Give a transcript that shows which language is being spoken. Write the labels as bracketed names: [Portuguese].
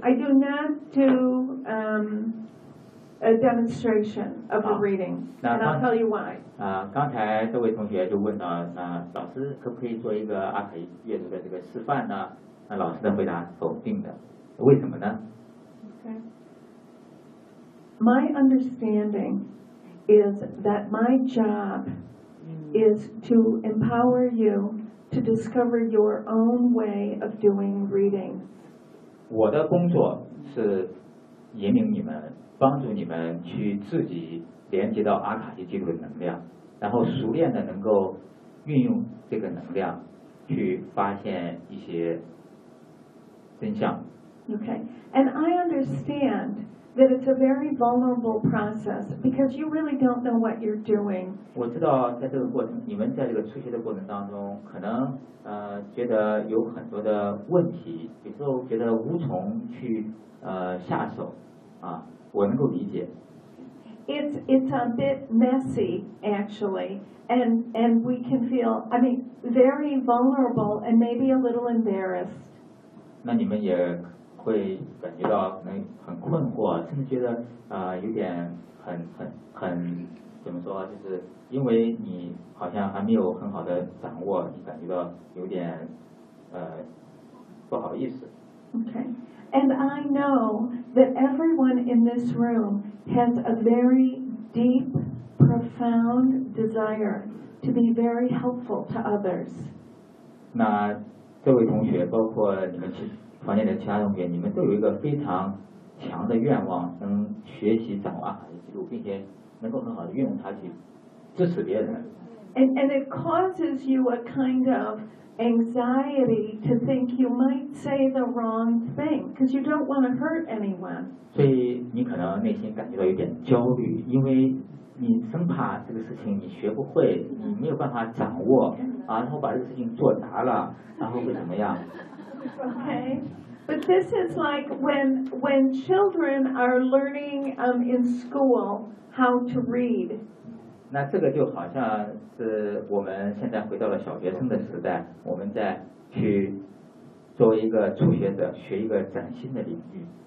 [English] I do not do a demonstration of the reading, and I'll tell you why. [Chinese] 刚才这位同学就问了，那老师可不可以做一个阿卡西阅读的这个示范呢？那老师的回答否定的，为什么呢？ [English] My understanding is that my job is to empower you to discover your own way of doing reading. [Chinese] 我的工作是引领你们，帮助你们去自己连接到阿卡西记录的能量，然后熟练的能够运用这个能量去发现一些真相。 [English] Okay, and I understand that it's a very vulnerable process because you really don't know what you're doing. [Chinese] 我知道在这个过程，你们在这个出学的过程当中，可能觉得有很多的问题，有时候觉得无从去下手啊，我能够理解。 [English] It's a bit messy actually, and we can feel, I mean, very vulnerable and maybe a little embarrassed. [Chinese] 那你们也会感觉到可能很困惑，甚至觉得有点很怎么说，就是因为你好像还没有很好的掌握，你感觉到有点不好意思。 [English] Okay, and I know that everyone in this room has a very deep, profound desire to be very helpful to others. [Chinese] 那这位同学，包括你们去。房间的其他同学，你们都有一个非常强的愿望，能学习掌握阿卡西记录，并且能够很好的运用它去支持别人。 [English] And it causes you a kind of anxiety to think you might say the wrong thing because you don't want to hurt anyone. [Chinese] 所以你可能内心感觉到有点焦虑，因为你生怕这个事情你学不会，你没有办法掌握啊，然后把这个事情做砸了，然后会怎么样？ [English] Okay, but this is like when children are learning in school how to read. [Chinese] 那这个就好像是我们现在回到了小学生的时代，我们在去作为一个初学者学一个崭新的领域。